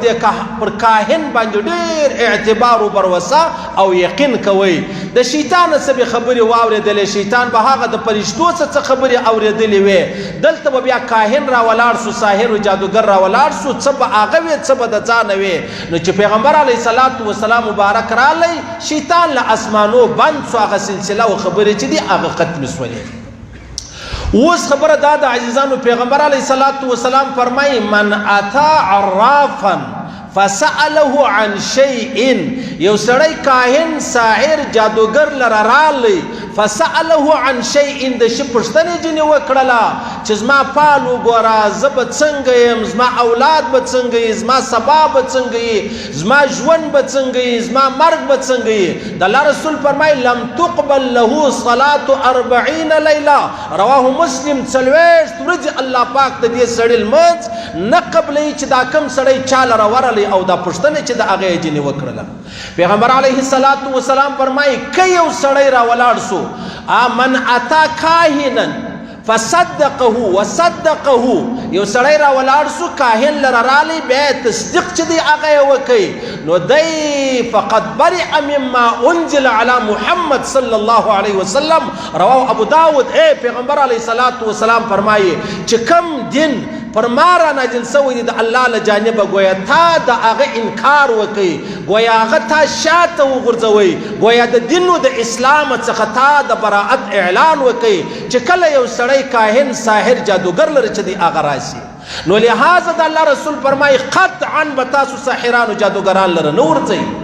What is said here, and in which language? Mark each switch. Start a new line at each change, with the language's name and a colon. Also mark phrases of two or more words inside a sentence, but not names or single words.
Pashto: کاهن باندې ډېر اعتبار و بروسه او یقین کوئ د شیطان څه به خبرې واورېدلې شیطان به هغه د فرشتو څه خبرې اورېدلې وې دلته به بیا کاهن راولاړ سو ساحر و جادوګر راولاړ سو څه به هغه وې څه به د ځانه وې نو چې پیغمبر
Arabic: علیه الصلاة والسلام
Pashto: مبارک رالی شیطان له اسمانو بند سو هغه سلسله و خبرې چې دي هغه ختم سولې اوس خبره دا د عزیزانو پیغمبر
Arabic: علیه الصلاة والسلام
Pashto: فرمایي
Arabic: من اتا عرافا فسأله عن شيء
Pashto: یو سړی کاهن ساحر جادوګر لره رالی
Arabic: فسأله عن شيء
Pashto: د شي پوښتنې ځینې وکړله چې زما پال وګوره زه به څنګه یم زما اولاد به څنګه یي زما سبا به څنګه یي زما ژوند به څنګه یي زما مرګ به څنګه یي د الله رسول فرمایي
Arabic: لم تقبل له صلاة 40 لیله رواه مسلم
Pashto: 40 ورځې الله پاک د دې سړي لمونځ نه قبلوي چې دا کوم سړی چا لره ورلی او دا پوښتنې چې د هغې یې ځینې وکړله پیغمبر
Arabic: علیه الصلاة والسلام
Pashto: فرمایي که یو سړی راولاړ سو
Arabic: من اتا کاهنا فصدقه وصدقه
Pashto: یو سړی راولاړ سو کاهن لره رالی بیا تصدیق چې دی هغه یې وکړي نو دی
Arabic: فقد برئ مما انزل على محمد صلی الله علیه وسلم رواه ابو داود
Pashto: پیغمبر
Arabic: علیه الصلاة والسلام
Pashto: فرمایي چې کم دین پر ما را نازل سوی دی د الله له جانبه گویا تا د هغه انکار وکړي گویا هغه تا شاته وغورځوئ گویا د دین د اسلام څخه تا د براعت اعلان وکړي چې کله یو سړی کاهن ساحر جادوګر لري چې دی هغه راشي نو لہذا د الله رسول فرمایي قطعا به تاسو ساحران و جادوګران لره نه ورځئ